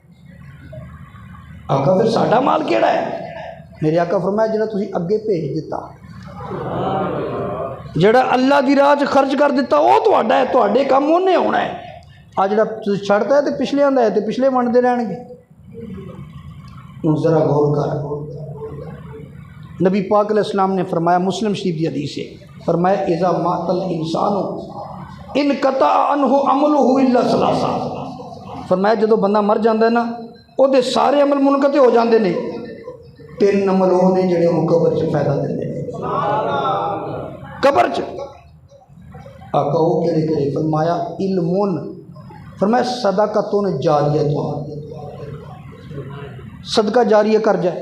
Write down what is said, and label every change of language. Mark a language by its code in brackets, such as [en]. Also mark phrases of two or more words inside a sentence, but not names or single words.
[pa] ਆਕਾ ਫਿਰ ਸਾਡਾ ਮਾਲ ਕਿਹੜਾ ਹੈ? ਮੇਰੇ ਆਕਾ ਫ਼ਰਮਾਇਆ ਜਿਹੜਾ ਤੁਸੀਂ ਅੱਗੇ ਭੇਜ ਦਿੱਤਾ, ਜਿਹੜਾ ਅੱਲਾਹ ਦੀ ਰਾਹ ਚ ਖ਼ਰਚ ਕਰ ਦਿੱਤਾ ਵੋ ਤੁਹਾਡਾ ਹੈ, ਤੁਹਾਡੇ ਕੰਮ ਉਹਨੇ ਹੋਣਾ ਹੈ। ਆ ਜਿਹੜਾ ਤੁਸੀਂ ਛੱਡਤਾ ਹੈ ਤੋ ਪਿੱਛਲੇ ਆਂਦਾ ਹੈ ਤੋ ਪਿੱਛਲੇ ਵੰਡਦੇ ਰਹਿਣਗੇ। ਹੁਣ ਜ਼ਰਾ ਗ਼ੌਰ ਕਰ, ਨਬੀ ਪਾਕ ਅਲੈਹਿਸਸਲਾਮ ਨੇ ਫ਼ਰਮਾਇਆ, ਮੁਸਲਿਮ ਸ਼ਰੀਫ਼ ਕੀ ਹਦੀਸ ਹੈ, ਫ਼ਰਮਾਇਆ [ar] إذا مات الإنسان انقطع عنه عمله إلا ثلاثة. [pa] ਫ਼ਰਮਾਇਆ ਜਦੋਂ ਬੰਦਾ ਮਰ ਜਾਤਾ ਹੈ ਨਾ ਉਹਦੇ ਸਾਰੇ ਅਮਲ ਮੁਨਕਤੇ ਹੋ ਜਾਤੇ ਹੈਂ, 3 ਅਮਲ ਵੋ ਨੇ ਜਿਹੜੇ ਕਬਰ ਚ ਫ਼ਾਇਦਾ ਦੇਂਦੇ ਨੇ। ਕਬਰ ਚ ਆਕਾ ਵੋ ਕਿਹੜੇ? ਫ਼ਰਮਾਇਆ ਇਲਮੁਨ, ਫ਼ਰਮਾਇਆ [ar] صدقة جارية, [pa] ਸਦਕਾ ਜਾਰੀਆ ਕਰ ਜਾਏ।